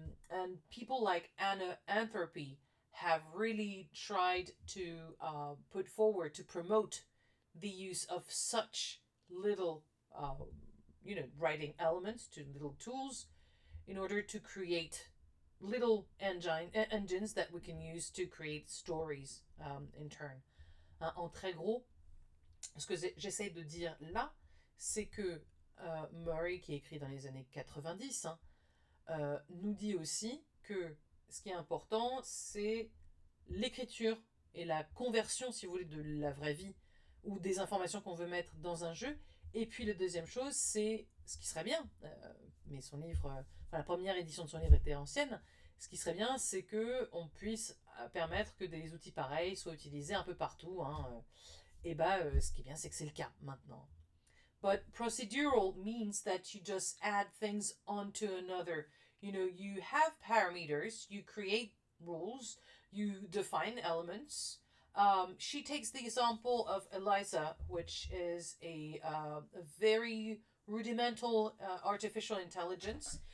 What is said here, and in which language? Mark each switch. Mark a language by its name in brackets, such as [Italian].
[English] And people like Anna Anthropy have really tried to put forward, to promote the use of such little, writing elements, to little tools, in order to create little engines that we can use to create stories in turn. [French] En très gros, ce que j'essaie de dire là, c'est que Murray, qui écrit dans les années 90, nous dit aussi que ce qui est important, c'est l'écriture et la conversion, si vous voulez, de la vraie vie ou des informations qu'on veut mettre dans un jeu. Et puis la deuxième chose, c'est ce qui serait bien, mais son livre, la première édition de son livre était ancienne, Ce qui serait bien, c'est que on puisse permettre que des outils pareils soient utilisés un peu partout. Hein. Et ce qui est bien, c'est que c'est le cas maintenant. [English] But procedural means that you just add things onto another. You have parameters, you create rules, you define elements. She takes the example of Eliza, which is a very rudimental artificial intelligence.